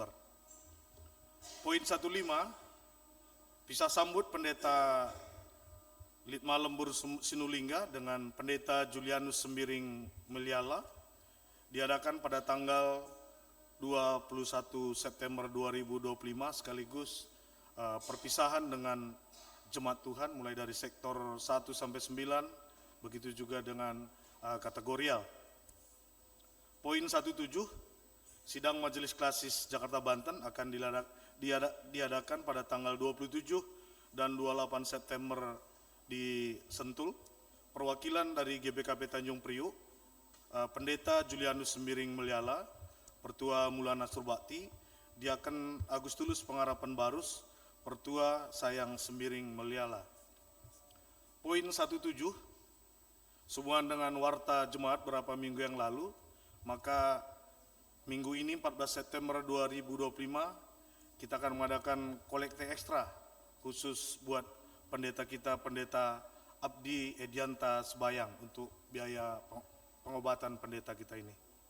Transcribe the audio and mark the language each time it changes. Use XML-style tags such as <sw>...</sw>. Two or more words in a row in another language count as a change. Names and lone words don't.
<id>Poin 15, bisa sambut Pendeta Litma Lembur Sinulingga dengan Pendeta Julianus Sembiring Meliala diadakan pada tanggal 21 September 2025 sekaligus perpisahan dengan jemaat Tuhan mulai dari sektor 1 sampai 9, begitu juga dengan kategorial. Poin 17, sidang Majelis Klasis Jakarta Banten akan diadakan pada tanggal 27 dan 28 September di Sentul. Perwakilan dari GBKP Tanjung Priuk, Pendeta Julianus Sembiring Meliala, Pertua Mulana Surbakti, Diaken Agustulus Pengharapan Barus, Pertua Sayang Sembiring Meliala. Poin 17, sehubungan dengan warta jemaat beberapa minggu yang lalu, maka minggu ini 14 September 2025 kita akan mengadakan kolekte ekstra khusus buat pendeta kita, Pendeta Abdi Edianta Sebayang, untuk biaya pengobatan pendeta kita ini.</id>